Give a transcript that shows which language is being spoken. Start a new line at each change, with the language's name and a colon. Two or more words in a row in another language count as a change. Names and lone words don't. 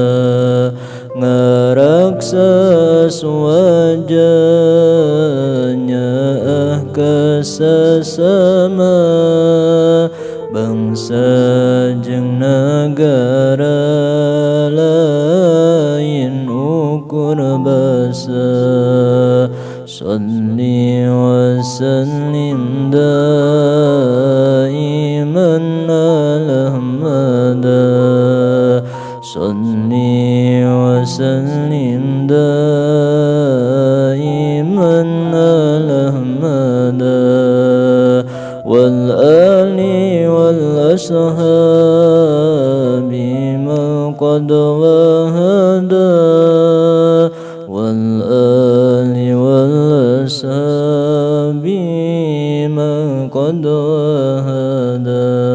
Sundanese: ngaraksa wajahnya kasasama bangsa jeung negara lain ukur basa.
Arabic: صل وسلم دائما على أحمد صل وسلم دائما على أحمد والآل والأصحاب من قد وحدا والآل والأصحاب من قد وحدا.